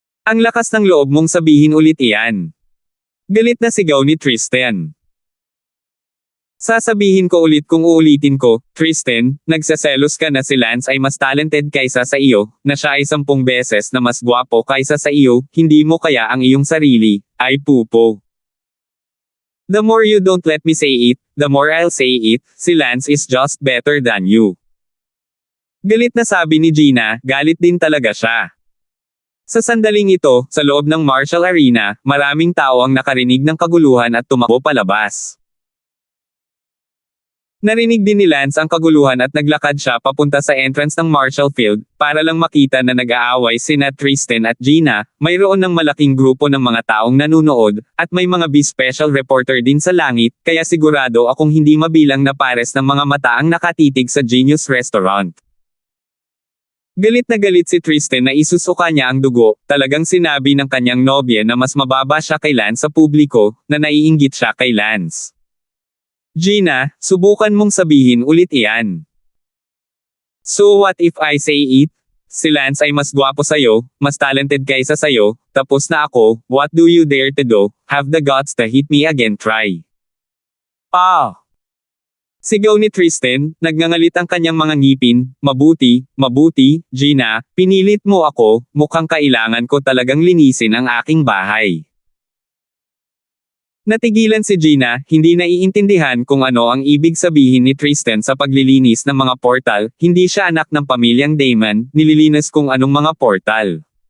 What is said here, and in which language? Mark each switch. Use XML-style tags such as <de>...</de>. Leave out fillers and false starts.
<tl>Ang lakas ng loob mong sabihin ulit iyan. Galit na sigaw ni Tristan. Sasabihin ko ulit kung uulitin ko, Tristan, nagsaselos ka na si Lance ay mas talented kaysa sa iyo, na siya ay 10 beses na mas gwapo kaysa sa iyo, hindi mo kaya ang iyong sarili, ay pupo.</tl> <en>The more you don't let me say it, the more I'll say it, si Lance is just better than you.</en> <tl>Galit na sabi ni Gina, galit din talaga siya. Sa sandaling ito, sa loob ng Marshall Arena, maraming tao ang nakarinig ng kaguluhan at tumakbo palabas. Narinig din ni Lance ang kaguluhan at naglakad siya papunta sa entrance ng Marshall Field, para lang makita na nag-aaway sina Tristan at Gina, mayroon ng malaking grupo ng mga taong nanunood, at may mga B-special reporter din sa langit, kaya sigurado akong hindi mabilang na pares ng mga mata ang nakatitig sa Genius Restaurant. Galit na galit si Tristan na isusuka niya ang dugo, talagang sinabi ng kanyang nobya na mas mababa siya kay Lance sa publiko, na naiinggit siya kay Lance. Gina, subukan mong sabihin ulit iyan.</tl> <en>So what if I say it?</en> <tl>Si Lance ay mas gwapo sa'yo, mas talented kaysa sa'yo, tapos na ako,</tl> <en>what do you dare to do? Have the guts to hit me again, try. Ah!</en> <tl>Sigaw ni Tristan, nagngangalit ang kanyang mga ngipin, mabuti, Gina, pinilit mo ako, mukhang kailangan ko talagang linisin ang aking bahay. Natigilan si Gina, hindi naiintindihan kung ano ang ibig sabihin ni Tristan sa paglilinis ng mga portal, hindi siya anak ng pamilyang Damon, nililinis kung anong mga portal.</tl>